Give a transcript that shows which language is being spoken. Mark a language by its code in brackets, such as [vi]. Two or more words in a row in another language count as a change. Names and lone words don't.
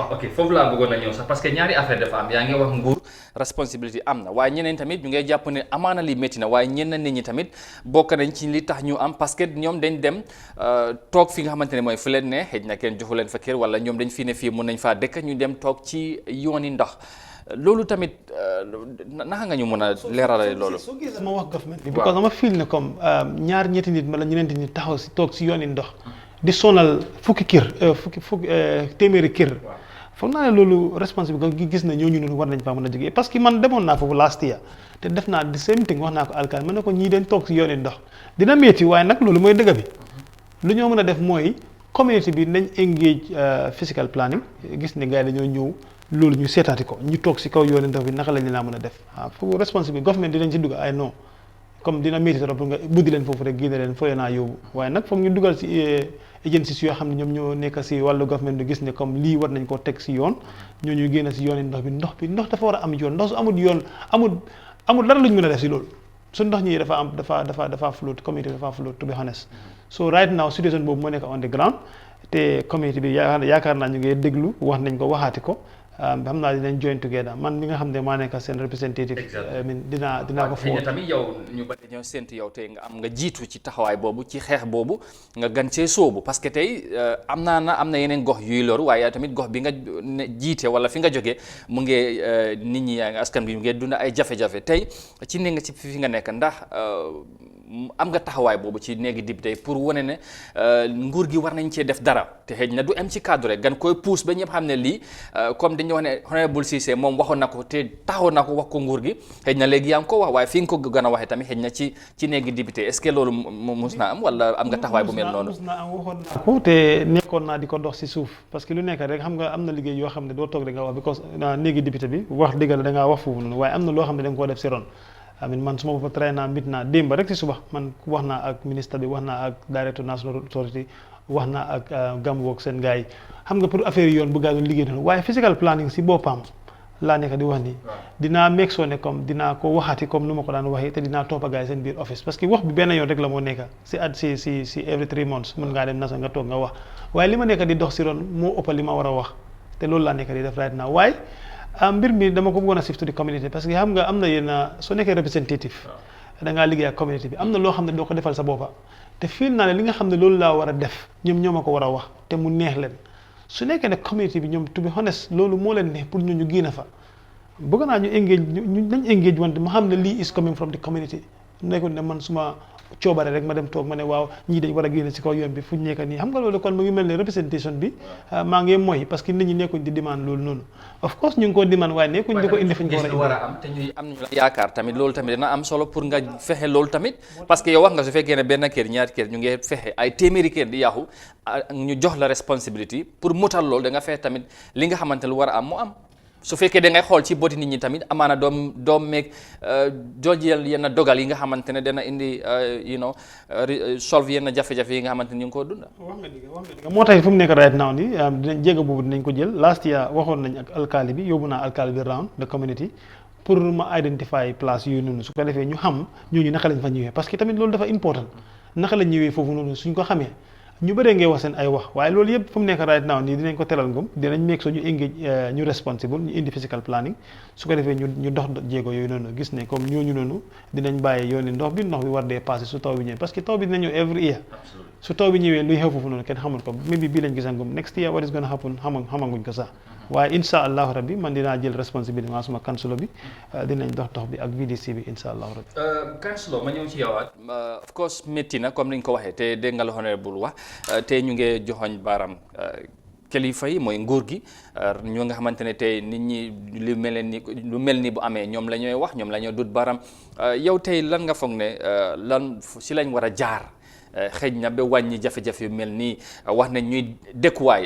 [wo] waaw ok foofu laa bëggoon a ñëw sax parce que ñaari affaire dafa am yaa ngi wax nguur responsabilité am na waaye ñeneen tamit ñu ngay jàpp ne amaana li métti na waaye ñenn nit ñi tamit bokk nañ ci li tax ñu am parce que ñoom dañ dem toog fi nga xamante ne mooy fu leen ne xëj na kenn joxu leen fa kër wala ñoom dañ fi ne fii mun nañ faa dëkk ñu dem toog ci yooni ndox loolu tamit naka nga ñu mën a leeralal loolu. soo gisee ma wax government bi because dama feel ne comme ñaar ñetti nit wala ñeneenti nit taxaw si toog si yooni ndox di sonal fukki téeméeri kër foog naa ne loolu responsable gi gis na ñooñu noonu war nañ faa mën a jógee parce que man demoon naa foofu [en] last year [wo] te def naa [en] the same thing [wo] wax naa ko alkaal ma ne ko ñii dañ toog si yooni ndox dina métti waaye nag loolu mooy dëgg bi lu ñoo mën a def mooy community bi nañ [en] engage physical planning [wo] gis ne gars yi dañoo ñëw loolu ñu seetaati ko ñu toog si kaw yooni ndox bi naka lañ laa mën a def foofu responsable government dinañ ci dugg ay non comme dina métti trop pour nga buddi leen foofu rek génne leen fooy naa yóbbu waaye nag foog ñu dugal si agencies yoo xam ne ñoom ñoo nekk si wàllu government bi gis ne comme lii war nañ koo teg si yoon ñooñu génn si yooni ndox dafa war a am yoon ndox su amul yoon amul dara lu ñu mën a def si loolu su ndox ñi dafa float community dafa float [en] to be honest so right now [wo] situation boobu moo nekk [en] on the ground [wo] te community bi yaakaar naa ñu ngi déglu wax nañ ko waxaati ko xam naa dinañ [en] join together [wo] man mi nga xam ne maa nekk seen representative dinaa ko foo tamit yow ñu bari ñoo séntu yow tey nga jiitu ci taxawaay boobu ci xeex boobu nga gan see soobu parce que tey am na yeneen gox yuy loru waaye tamit gox bi nga jiite wala fi nga jógee mu ngi nit ñi askan bi mu ngi dund ay jafe-jafe tey ci ne nga ci fi nga nekk ndax am nga taxawaay boobu ci néegi député pour wane ne nguur gi war nañ cee def dara te xëy na du am ci cadre rek gan koy pousse ba ñëpp xam ne lii comme dañu wax ne honorable Cissé moom waxoon na ko te taxaw na ko wax ko nguur gi xëy na léegi yaa ngi ko wax waaye fi nga ko gën a waxee tamit xëy na ci néegi député est-ce que loolu mus naa am wala am nga taxawaay bu mel noonu mus naa am waxoon naa ko te nekkoon naa di ko dox si suuf parce que lu nekk rek xam nga am na liggéey yoo xam ne doo toog rek nga wax because néegi député bi wax dëgg la da ngaa wax foofu noonu waaye am na loo xam ne da nga koo def si ron man suma boppa tray naa mit naa démb rek si suba man wax naa ak ministre bi wax naa ak directeur [en] national authority [wo] wax naa ak Gamwork seen gars yi xam nga pour affaire yoon bu gaa doon liggéey noonu waaye [en] physical planning [wo] si boppam laa nekk di wax nii dinaa [en] make sure [wo] ne comme dinaa ko waxati comme nu ma ko daan waxee te dinaa toppa gars yi seen biir office parce que wax bi benn yoon rek la moo nekk si [en] every 3 months [wo] mën ngaa dem nasa nga toog nga wax waaye li ma nekk di dox si ron moo ëpp li ma war a wax te loolu laa nekk di def [en] right now [wo] waaye mbir mi dama ko bëggoon a [en] shift to the community [wo] parce que xam nga am na yenn soo nekkee representative da ngaa liggéey ak community bi am na loo xam ne doo ko defal sa boppa te fiil naa ne li nga xam ne loolu laa war a def ñoom a ko war a wax te mu neex leen su nekkee ne community bi ñoom [en] to be honest [wo] loolu moo leen neex pour ñu génn fa bëgg naa ñu engage nañ engage wante ma xam ne lii [en] is coming from the community [wo] nekkul ne man suma coobare rek ma dem toog ma ne waaw ñii dañ war a génn si kaw yoon bi fu ñu nekk nii xam nga loolu kon mu ngi mel ne représentation bi maa ngi mooy parce que nit ñi nekkuñ di demande loolu noonu [en] of course [wo] ñu ngi ko demande waaye nekkuñ di ko indi fu ñu ko war a am te ñuy am ñu la yaakaar tamit loolu tamit dina am solo pour nga fexe loolu tamit parce que yow wax nga su fekkee ne benn kër ñaari kër ñu ngi fexe ay téeméeri kër di yàqu ñu jox la responsibility pour mutal loolu da nga fexe tamit li nga xamante lu war a am mu am su fekkee da ngay xool ci boti nit ñi tamit amaana doom meeg jojjeel yenn dogal yi nga xamante ne dana indi solve yenn jafe-jafe yi nga xamante ne ñu ngi koo dunda wax nga dëgg moo tax fu mu nekk [en] right now [wo] ni dinañ jéego boobu dinañ ko jël [en] last year [wo] waxoon nañ ak alkaali bi yóbbu naa alkaali bi [en] round the community [wo] pour ma [en] identify place [wo] yooyu noonu su ko defee ñu xam ñooñu naka lañ fa ñëwee parce que tamit loolu dafa important naka lañ ñëwee foofu noonu suñ ko xamee ñu bëree ngay wax seen ay wax waaye loolu yëpp fu mu nekk [en] right now [wo] nii dinañ ko teral ngum dinañ meeg so ñu engage ñu responsible ñu indi [en] physical planning [wo] su ko defee ñu dox jéego yooyu noonu gis ne comme ñooñu noonu dinañ bàyyi yooni ndox bi war dee passé su taw bi ñëwee parce que taw bi dina ñëw [en] every year [wo] su taw bi ñëwee luy xew foofu noonu kenn xamul ko maybe bii lañ gisangum [en] next year what is gonna happen [wo] xamanguñ ko sax waaye [ar] insha allahu rabbi [wo] man dinaa jël responsabilité maa suma councilor bi dinañ dox bi ak VDC bi [ar] insha allahu rabbi [wo] councilor ma ñëw ci yowaat [en] of course [wo] métti na comme ni ñu ko waxee te dégg nga la honorable wax te ñu ngi joxoñ baaram kilifa yi mooy nguur gi ñoo nga xamante ne tey nit ñi lu mel ni bu amee ñoom la ñooy wax ñoom la ñoo dut baaram yow tey lan nga foog ne lan si lañ war a jaar xëj na ba wàññi jafe-jafe yu mel nii wax nañ ñuy dëkkuwaay